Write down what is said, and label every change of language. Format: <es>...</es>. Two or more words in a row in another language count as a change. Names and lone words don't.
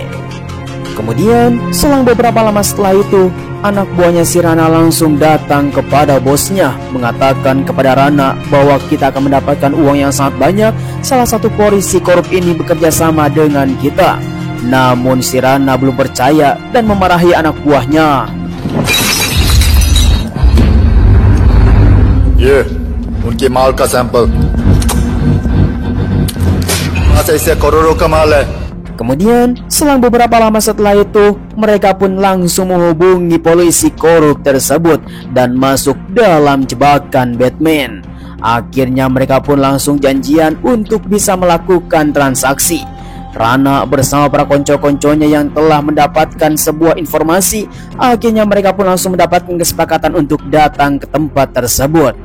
<id>Kemudian selang beberapa lama setelah itu, anak buahnya si Rana langsung datang kepada bosnya, mengatakan kepada Rana bahwa kita akan mendapatkan uang yang sangat banyak. Salah satu polisi korup ini bekerja sama dengan kita. Namun si Rana belum percaya dan memarahi anak buahnya.</id> <hi>ये उनके माल का सैंपल से इससे करोड़ों का माल है।</hi> <id>Kemudian, selang beberapa lama setelah itu, mereka pun langsung menghubungi polisi korup tersebut dan masuk dalam jebakan Batman. Akhirnya mereka pun langsung janjian untuk bisa melakukan transaksi. Rana bersama para konco-konconya yang telah mendapatkan sebuah informasi, akhirnya mereka pun langsung mendapatkan kesepakatan untuk datang ke tempat tersebut.</id>